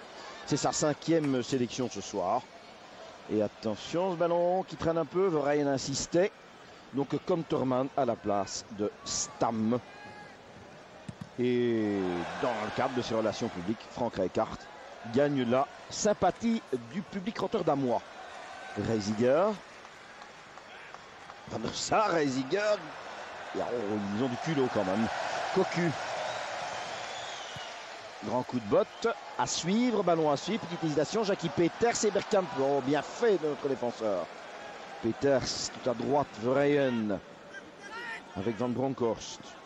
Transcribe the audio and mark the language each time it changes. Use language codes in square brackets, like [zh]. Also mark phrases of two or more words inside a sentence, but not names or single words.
[fr] C'est sa 5e sélection ce soir. Et attention, ce ballon qui traîne un peu, Verheyen insistait. Donc Konterman à la place de Stam. Et dans le cadre de ses relations publiques, Frank Rijkaard gagne la sympathie du public rotterdamois. Reisiger. Van der Sar, Reisiger. Oh, ils ont du culot quand même. Cocu. Grand coup de botte. À suivre, ballon à suivre. Petite hésitation. Jackie Peters et Bergkamp. Oh, bien fait de notre défenseur. Peters tout à droite. Verheyen. Avec Van Bronckhorst.